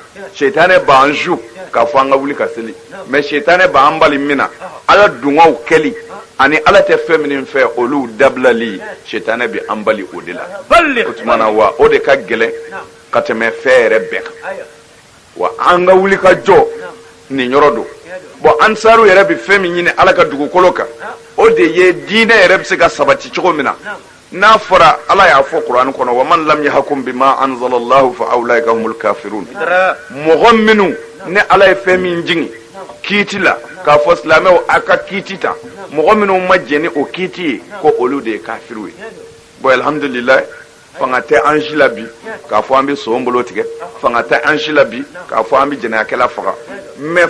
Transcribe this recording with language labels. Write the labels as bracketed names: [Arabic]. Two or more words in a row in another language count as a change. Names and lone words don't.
[Bambara] shetana b'an ju k'a fɔ an ka wuli ka seli mais shetana b'an bali min na ala dungaw kɛli ani ala tɛ fɛn min fɛ olu dabilali shetana bi an bali o de la o tuma na wa o de ka gɛlɛn ka tɛmɛ fɛn yɛrɛ bɛɛ kan wa an ka wuli ka jɔ nin yɔrɔ don bon ansaru yɛrɛ bi fɛn min ɲini ala ka dugukolo kan o de ye diinɛ yɛrɛ bɛ se ka sabati cogo min na n'a fɔra ala y'a fɔ kuranɛ kɔnɔ [Arabic] wa man lam yahkum bima anzalallahu fa ulaika humul kafirun [Bambara] mɔgɔ minnu ne ala ye fɛn min jigin kiiti la k'a fɔ silamɛw a ka kiiti ta mɔgɔ minnu ma jɛn ni o kiiti ye ko olu de ye kafiru ye bon alhamdulillah fanga tɛ an si la bi k'a fɔ an bɛ son bolo tigɛ fanga tɛ an si la bi k'a fɔ an bɛ jɛnɛyakɛla faga mais